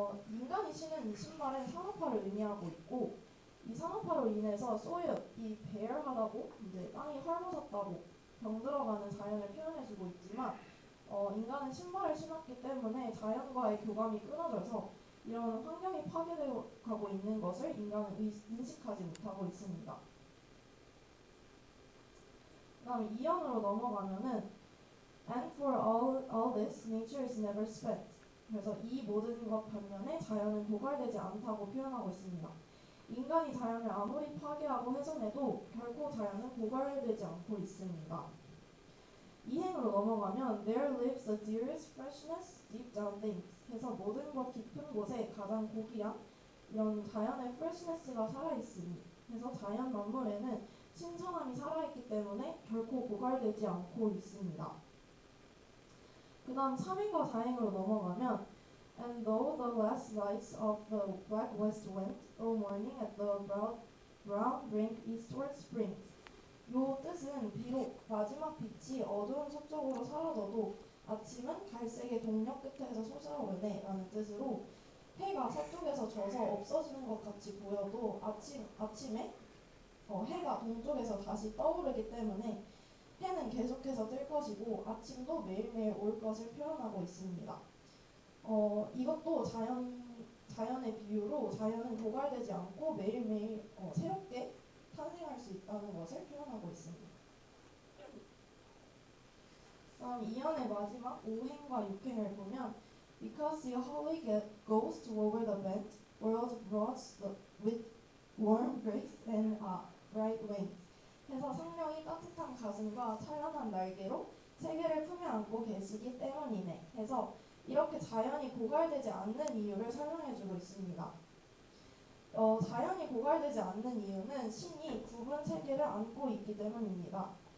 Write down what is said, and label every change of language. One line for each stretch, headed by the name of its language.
Korean: 인간이 신은 이 신발은 산업화를 의미하고 있고, 이 산업화로 인해서 soil, 이 bare하다고 이제 땅이 헐벗었다고 병들어가는 자연을 표현해주고 있지만, 인간은 신발을 신었기 때문에 자연과의 교감이 끊어져서 이런 환경이 파괴되어 가고 있는 것을 인간은 인식하지 못하고 있습니다. 그 다음에 2연으로 넘어가면은
English: And for all this, nature is never spent.
Korean: 그래서 이 모든 것 반면에 자연은 고갈되지 않다고 표현하고 있습니다. 인간이 자연을 아무리 파괴하고 훼손해도 결코 자연은 고갈되지 않고 있습니다. 2행으로 넘어가면
English: There lives the dearest freshness deep down things.
Korean: 해서 모든 것 깊은 곳에 가장 고귀한 이런 자연의 freshness가 살아있으니, 해서 자연 만물에는 신선함이 살아있기 때문에 결코 고갈되지 않고 있습니다. 그 다음 3행과 4행으로 넘어가면
English: And though the last lights of the black west wind go morning at the brown brink eastward springs.
Korean: 요 뜻은 비록 마지막 빛이 어두운 서쪽으로 사라져도 아침은 갈색의 동력 끝에서 솟아오르네 라는 뜻으로, 해가 서쪽에서 져서 없어지는 것 같이 보여도 아침에 해가 동쪽에서 다시 떠오르기 때문에 해는 계속해서 뜰 것이고 아침도 매일매일 올 것을 표현하고 있습니다. 이것도 자연의 비유로 자연은 고갈되지 않고 매일매일 새롭게 탄생할 수 있다는 것을 표현하고 있습니다. 다음 2연의 마지막 5행과 6행을 보면
English: Because the Holy Ghost over the bent world brought with warm grace and bright wings.
Korean: 해서 성령이 따뜻한 가슴과 찬란한 날개로 세계를 품에 안고 계시기 때문이네. 해서 이렇게 자연이 고갈되지 않는 이유를 설명해주고 있습니다. 자연이 고갈되지 않는 이유는 신이 구분 세계를 안고 있기 때문입니다.